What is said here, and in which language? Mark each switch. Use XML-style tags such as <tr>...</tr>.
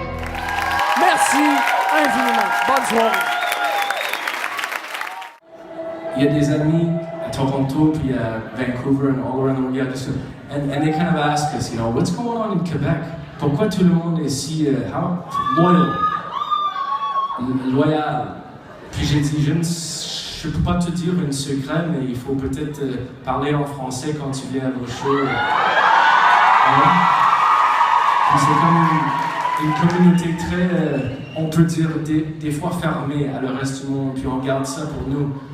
<fr>Merci infiniment. Bonne soirée. Il y a des amis à Toronto, puis à Vancouver,</fr> <en>and all around the world. And they kind of ask us, you know, what's going on in Quebec?</en> <fr>Pourquoi tout le monde est si loyal? Puis j'ai dit, je peux pas te dire un secret, mais il faut peut-être parler en français quand tu viens à vos shows. Puis c'est comme une communauté très, on peut dire, des fois fermée à le reste du monde, puis on garde ça pour nous.</fr>